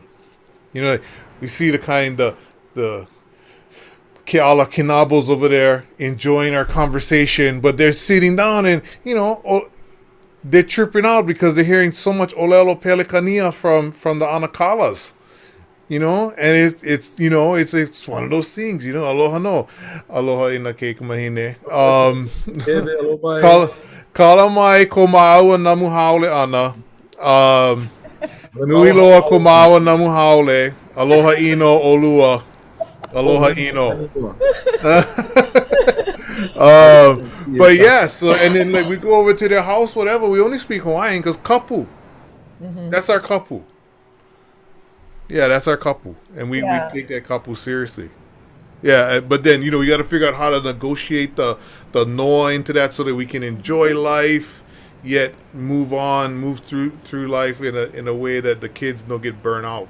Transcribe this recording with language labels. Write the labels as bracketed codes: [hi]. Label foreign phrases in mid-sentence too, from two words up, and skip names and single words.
[en] We see the Keala Kinabos over there enjoying our conversation, but they're sitting down and they're tripping out because they're hearing so much [haw] Olelo Pelikania [en] from the Anakalas, and it's one of those things, [haw] aloha no, aloha ina keiki mahine, kala mai ko maaua namu haole ana, nui loa ko maaua namu haole, aloha ino olua, aloha ino. [en] But yeah, so and then we go over to their house, whatever. We only speak Hawaiian because kapu. Mm-hmm. That's our kapu. Yeah, that's our kapu, and we take that kapu seriously. Yeah, but then we got to figure out how to negotiate the noa into that so that we can enjoy life, yet move through life in a way that the kids don't get burnt out.